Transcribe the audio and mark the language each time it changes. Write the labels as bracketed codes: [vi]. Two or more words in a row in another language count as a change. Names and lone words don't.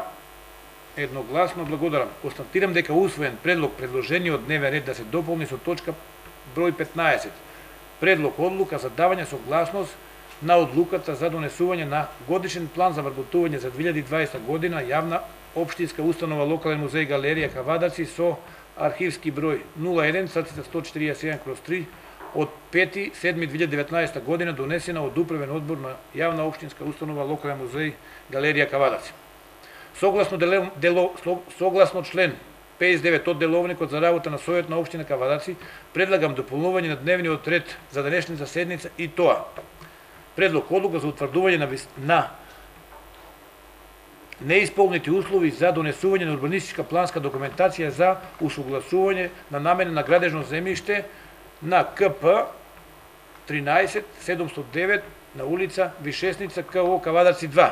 [mk] Едногласно благодарам. Констатирам дека усвоен предложениот дневен ред да се дополни со точка број 15. Предлог одлука за давање согласност на одлуката за донесување на годишен план за вработување за 2020 година јавна општинска установа Локален музеј Галерија Кавадарци со архивски број 01/141/3 od 5.7.2019. година донесена од Управен одбор на јавна општинска установа Локални музеј Галерија Кавадац. Согласно член 59 од Деловникот за работа на Советот на општина Кавадаци, предлагам дополнување на дневниот ред за денешната седница и тоа: предлог одлука за утврдување на неисполнети услови за донесување на урбанистичка планска документација за усогласување на намена на градежно земјиште на КП 13709 на улица Вишесница КО Кавадаци 2.